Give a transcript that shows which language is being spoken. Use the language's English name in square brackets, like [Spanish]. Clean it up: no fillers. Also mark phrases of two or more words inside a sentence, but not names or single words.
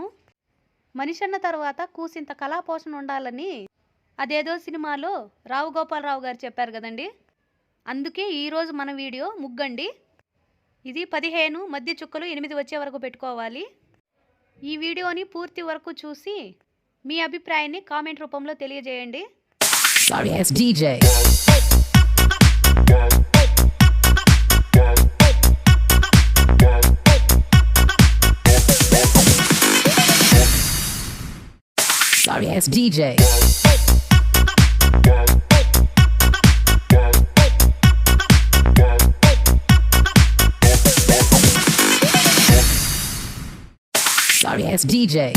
[Telugu] మనిషి అన్న తర్వాత కూసింత కళాపోషణ ఉండాలని అదేదో సినిమాలో రావు గోపాలరావు గారు చెప్పారు కదండి. అందుకే ఈరోజు మన వీడియో ముగ్గండి. ఇది 15 మధ్య చుక్కలు 8 వచ్చే వరకు పెట్టుకోవాలి. ఈ వీడియోని పూర్తి వరకు చూసి మీ అభిప్రాయాన్ని కామెంట్ రూపంలో తెలియజేయండి. [English] Sorry ass DJ. Sorry ass DJ. Sorry ass DJ.